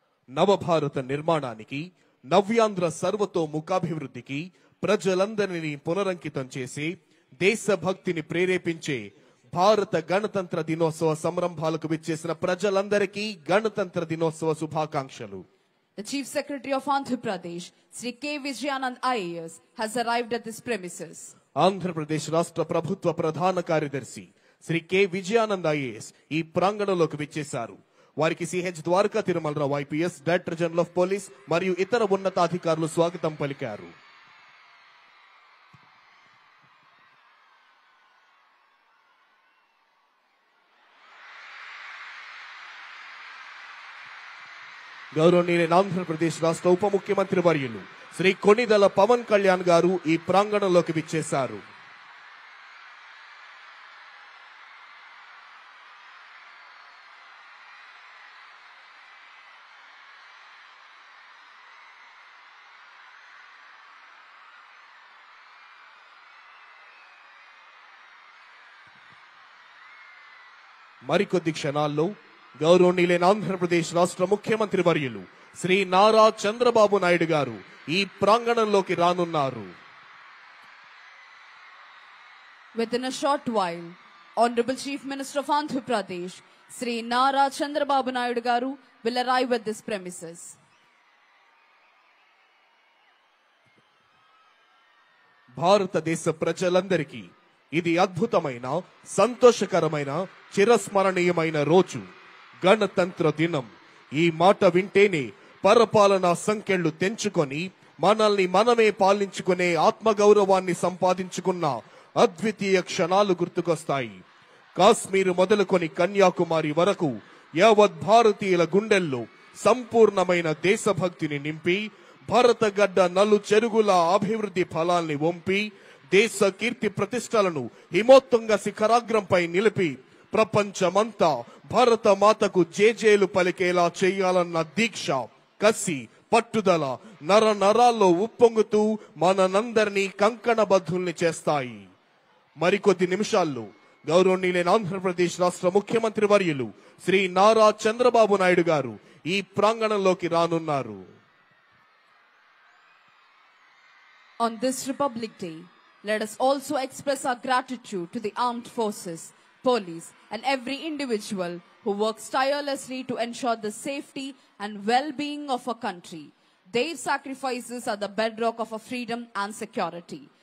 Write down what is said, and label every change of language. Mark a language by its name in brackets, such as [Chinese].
[Telugu] నవభారత నిర్మాణానికి, నవ్యాంధ్ర సర్వతోముఖాభివృద్ధికి ప్రజలందరినీ పునరంకితం చేసి దేశభక్తిని ప్రేరేపించే భారత గణతంత్ర దినోత్సవ సంరంభాలకు విచ్చేసిన ప్రజలందరికీ గణతంత్ర దినోత్సవ శుభాకాంక్షలు. [English] The Chief Secretary of Andhra Pradesh, Sri K. Vijayanand IAS, has arrived at this premises. [Telugu] Andhra Pradesh రాష్ట్ర ప్రభుత్వ ప్రధాన కార్యదర్శి శ్రీ కె విజయానంద్ ఐఏఎస్ ఈ ప్రాంగణంలోకి విచ్చేశారు. వారికి CH Dwaraka Tirumalarao IPS, director general of police మరియు ఇతర ఉన్నతాధికారులు స్వాగతం పలికారు. గౌరవనీయులైన ఆంధ్రప్రదేశ్ రాష్ట్ర ఉప ముఖ్యమంత్రి వర్యులు శ్రీ కొణిదెల పవన్ కళ్యాణ్ గారు ఈ ప్రాంగణంలోకి విచ్చేశారు. మరికొద్ది క్షణాల్లో గౌరవనీయులైన ఆంధ్రప్రదేశ్ రాష్ట్ర ముఖ్యమంత్రి వర్యులు శ్రీ నారా చంద్రబాబు నాయుడు గారు ఈ ప్రాంగణంలోకి రానున్నారు. [English] Within a short while, Honorable Chief Minister of Andhra Pradesh, Sri Nara Chandrababu Naidu Garu, will arrive at this premises. [Telugu] భారతదేశ ప్రజలందరికీ ఇది అద్భుతమైన, సంతోషకరమైన, చిరస్మరణీయమైన రోజు, గణతంత్ర దినం. ఈ మాట వింటేనే పరపాలనా సంఖ్యలు తెంచుకొని మనల్ని మనమే పాలించుకునే ఆత్మగౌరవాన్ని సంపాదించుకున్న అద్వితీయ క్షణాలు గుర్తుకొస్తాయి. కాశ్మీర్ మొదలుకొని కన్యాకుమారి వరకు యావత్ భారతీయుల గుండెల్లో సంపూర్ణమైన దేశభక్తిని నింపి భారతగడ్డ నలు చెరుగుల అభివృద్ధి ఫలాల్ని వంపి దేశ కీర్తి ప్రతిష్టలను హిమోత్తుంగ శిఖరాగ్రంపై నిలిపి ప్రపంచమంతా భారత మాతకు జేజేలు పలికేలా చేయాలన్న దీక్ష, కసి, పట్టుదల నర నరాల్లో ఉప్పొంగుతూ మనందరినీ కంకణబద్ధుల్ని చేస్తాయి. మరికొద్ది నిమిషాల్లో గౌరవనీయులైన ఆంధ్రప్రదేశ్ రాష్ట్ర ముఖ్యమంత్రి వర్యులు శ్రీ నారా చంద్రబాబు నాయుడు గారు ఈ ప్రాంగణంలోకి రానున్నారు. [English] On this Republic Day, let us also express our gratitude to the armed forces, police, and every individual who works tirelessly to ensure the safety and well-being of our country. Their sacrifices are the bedrock of our freedom and security.